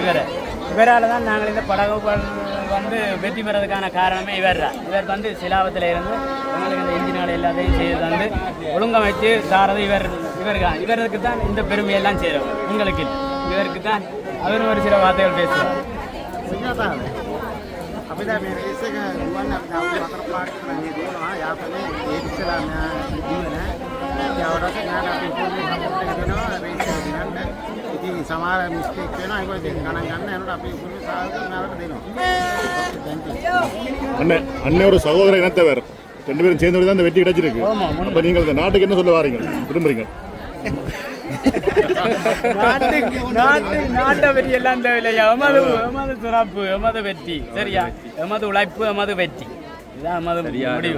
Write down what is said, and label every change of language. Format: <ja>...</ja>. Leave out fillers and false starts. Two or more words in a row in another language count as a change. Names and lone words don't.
<ta>இவரால் தான் நாங்கள் இந்த படகுகள் வந்து வெற்றி பெறதுக்கான காரணமே இவர் தான். இவர் வந்து சிலாபத்தில் இருந்து எங்களுக்கு இந்த இன்ஜின்களை எல்லாத்தையும் செய்து வந்து ஒழுங்கமைச்சு தாரது இவருக்கு தான் இந்த பெருமையெல்லாம் செய்கிறோம். உங்களுக்கு இவருக்கு தான் அவர் ஒரு சில வார்த்தைகள் பேசுவார்.</ta> <si>සමහර මිස්ටේක් වෙනවා ඒක ඉතින් ගණන් ගන්න යනකොට අපි උපුරු සාධක නරක දෙනවා.</si> <ta>அண்ணே ஒரு சகோதர இனத்தவர் 2 பேரும் சேர்ந்து தான் இந்த வெற்றி கிடைச்சிருக்கு. அப்ப நீங்கள் இந்த நாட்டுக்கு என்ன சொல்ல வாரீங்க, விரும்புறீங்க? நாட்டை வெற்றி எல்லாம் தேவையில்லையா? எமது சிறப்பு, எமது வெற்றி, சரியா? எமது உழைப்பு, எமது வெற்றி, இதுதான் எமது முடிவு.</ta>